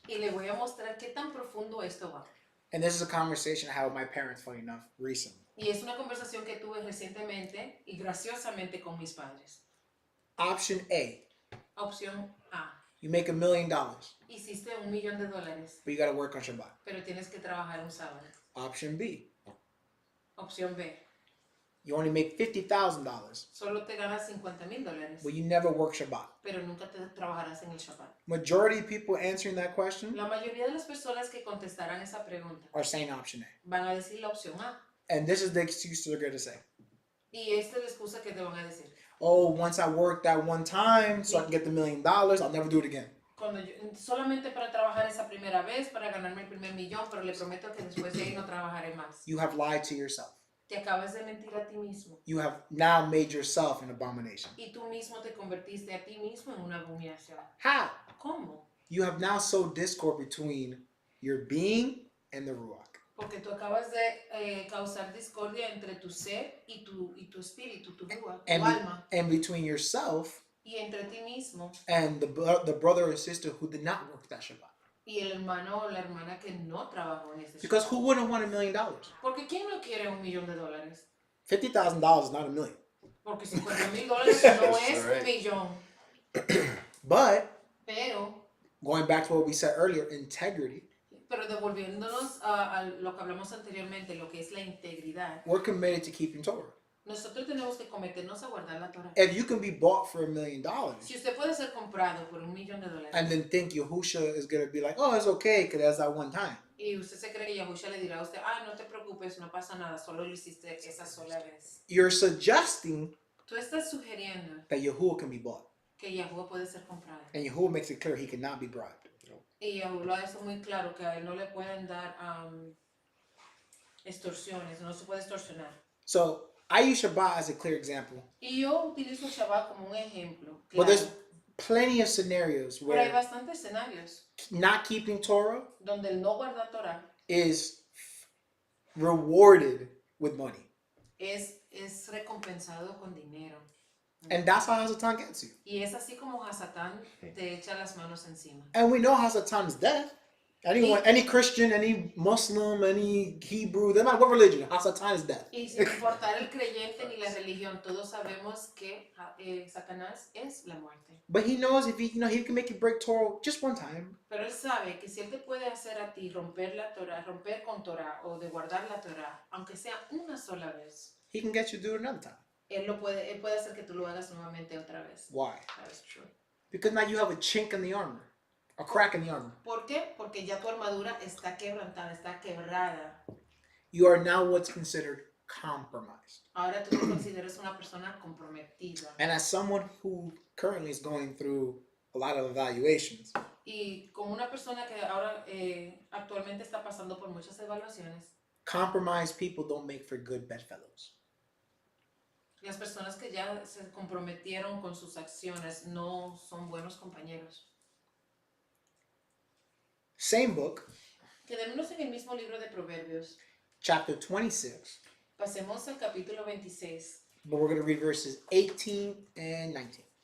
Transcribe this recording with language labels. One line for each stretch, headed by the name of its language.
Spanish: Y le voy a mostrar qué tan profundo esto va.
English: And this is a conversation I had with my parents, funny enough, recently.
Spanish: Y es una conversación que tuve recientemente y graciosamente con mis padres.
English: Option A,
Spanish: Opción A.
English: you make $1 million,
Spanish: Hiciste $1,000,000,
English: but you got to work on Shabbat.
Spanish: pero tienes que trabajar un sábado.
English: Option B,
Spanish: Opción B.
English: you only make $50,000,
Spanish: Solo te ganas $50,000,
English: but you never work Shabbat.
Spanish: pero nunca te trabajarás en el Shabbat.
English: Majority of people answering that question
Spanish: La mayoría de las personas que contestarán esa pregunta
English: are saying option A.
Spanish: van a decir la opción A.
English: And this is the excuse they're going to say.
Spanish: Y esta es la excusa que te van a decir.
English: Oh, once I work that one time so I can get the $1 million, I'll never do it again.
Spanish: Solamente para trabajar esa primera vez, para ganarme el primer millón, pero le prometo que después de ahí no trabajaré más.
English: You have lied to yourself.
Spanish: Te acabas de mentir a ti mismo.
English: You have now made yourself an abomination.
Spanish: Y tú mismo te convertiste a ti mismo en una abominación.
English: How?
Spanish: ¿Cómo?
English: You have now sowed discord between your being and the Ruach.
Spanish: Porque tú acabas de causar discordia entre tu ser y tu espíritu, tu ruach, tu alma.
English: And between yourself
Spanish: Y entre ti mismo
English: and the brother or sister who did not work that Shabbat.
Spanish: y el hermano o la hermana que no trabajó en ese
English: Because
Spanish: Shabbat.
English: who wouldn't want $1 million?
Spanish: Porque ¿quién no quiere $1,000,000?
English: $50,000 is not $1 million.
Spanish: Porque $50,000 no es
English: Right.
Spanish: un millón.
English: But
Spanish: Pero
English: going back to what we said earlier, integrity,
Spanish: devolviéndonos a lo que hablamos anteriormente, lo que es la integridad,
English: we're committed to keeping Torah.
Spanish: nosotros tenemos que cometernos a guardar la Torah.
English: If you can be bought for $1 million
Spanish: Si usted puede ser comprado por $1,000,000
English: and then think Yahusha is going to be like, oh, it's okay because that's that one time.
Spanish: y usted se cree que Yahusha le dirá a usted, no te preocupes, no pasa nada, solo lo hiciste esa sola vez.
English: You're suggesting
Spanish: Tú estás sugiriendo
English: that Yahuwah can be bought.
Spanish: que Yahuwah puede ser comprado.
English: And Yahuwah makes it clear he cannot be bribed.
Spanish: Y Yahuwah lo hace muy claro que a él no le pueden dar extorsiones, no se puede extorsionar.
English: So I use Shabbat as a clear example.
Spanish: Y yo utilizo Shabbat como un ejemplo.
English: But
Spanish: Claro.
English: there's plenty of scenarios
Spanish: Pero hay
English: where
Spanish: bastantes escenarios
English: not keeping Torah
Spanish: donde el no guardar Torah
English: is rewarded with money.
Spanish: es recompensado con dinero.
English: And that's how Hasatan gets you.
Spanish: Y es así como Hasatán te echa las manos encima.
English: And we know Hasatan's death. Anyone, any Christian, any Muslim, any Hebrew, no matter what religion, Hasatan is death.
Spanish: Y sin importar el creyente ni la religión, todos sabemos que Satanás es la muerte.
English: But he knows if he can make you break Torah just one time.
Spanish: Pero él sabe que si él te puede hacer a ti romper la Torah, romper con Torah o de guardar la Torah, aunque sea una sola vez,
English: He can get you to do it another time.
Spanish: él puede hacer que tú lo hagas nuevamente otra vez.
English: Why? That is true. Because now you have a chink in the armor, a crack in the armor.
Spanish: ¿Por qué? Porque ya tu armadura está quebrantada, está quebrada.
English: You are now what's considered compromised.
Spanish: Ahora tú te consideras una persona comprometida.
English: And as someone who currently is going through a lot of evaluations,
Spanish: Y como una persona que ahora actualmente está pasando por muchas evaluaciones,
English: compromised people don't make for good bedfellows.
Spanish: las personas que ya se comprometieron con sus acciones no son buenos compañeros.
English: Same book,
Spanish: Quedémonos en el mismo libro de Proverbios.
English: chapter 26,
Spanish: Pasemos al capítulo 26
English: but we're going to read verses 18 and 19.